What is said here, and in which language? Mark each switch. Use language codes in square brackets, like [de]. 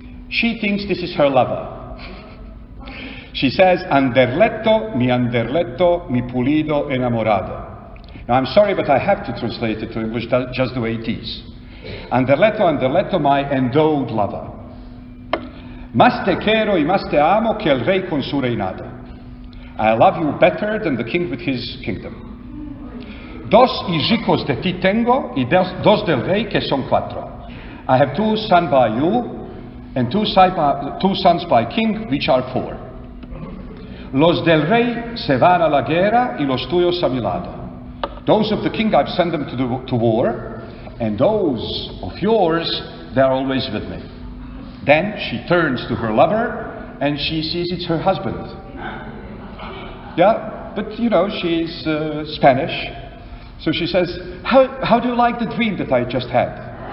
[en] She thinks this is her lover. She says, Anderletto, [es] mi pulido enamorado. [en] Now I'm sorry, but I have to translate it to English just the way it is. Anderletto, my endowed lover. [es] Mas te quiero y mas te amo que el rey con su reinado. [en] I love you better than the king with his kingdom. [es] Dos hijos de ti tengo y dos del rey que son cuatro. [en] I have two sons by you, and two sons by king, which are four. [es] Los del rey se van a la guerra y los tuyos a mi lado. [en] Those of the king, I've sent them to war, and those of yours, they're always with me. Then she turns to her lover, and she sees it's her husband. Yeah, but you know, she's Spanish. So she says, how do you like the dream that I just had?